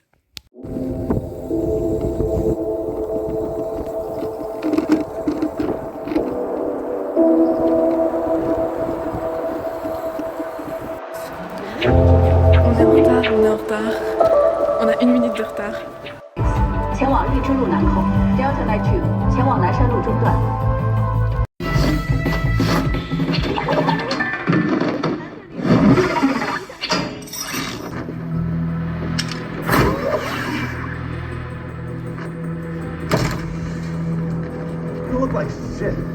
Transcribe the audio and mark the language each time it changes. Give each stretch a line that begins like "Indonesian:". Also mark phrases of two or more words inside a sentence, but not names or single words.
French: On est en retard, on est en retard. On a 1 minute de retard.
Chinese: 前往荔枝路南口 Delta Line 2前往南山路中段。
English: You look like shit.